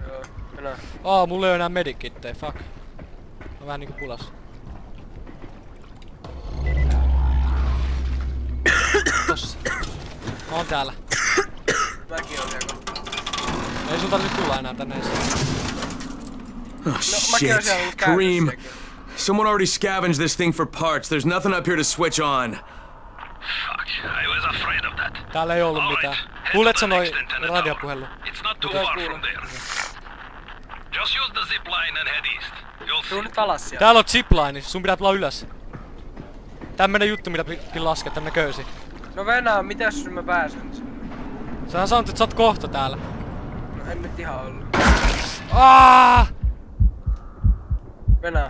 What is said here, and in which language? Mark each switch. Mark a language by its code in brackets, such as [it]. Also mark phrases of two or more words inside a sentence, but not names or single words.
[fi] Joo. Mulla ei oo enää medikittejä, fuck. Mä vähän niinku pulas. Tossa. Mä oon täällä. Mäkin oon siellä. Ei sun tarvitse tulla enää tänne esiin. [en] Oh shit. Kareem. Someone already scavenged this thing for parts. There's nothing up here to switch on. Fuck, I was afraid of that. [fi] Täällä ei ollut mitään. Kuulet sä noi radiopuhelu? [en] It's not too far from there. Just use the zip line and head east. You'll see. [fi] Tuu nyt alas sieltä. Täällä on zipline, sun pitää tulla ylös. Tämmönen juttu mitä pitkin laskea, tämmönen köysi. No Venää, mitäs mä pääsen sinne? Sähän sanot, että sä oot kohta täällä. No en nyt ihan ollut. Venää.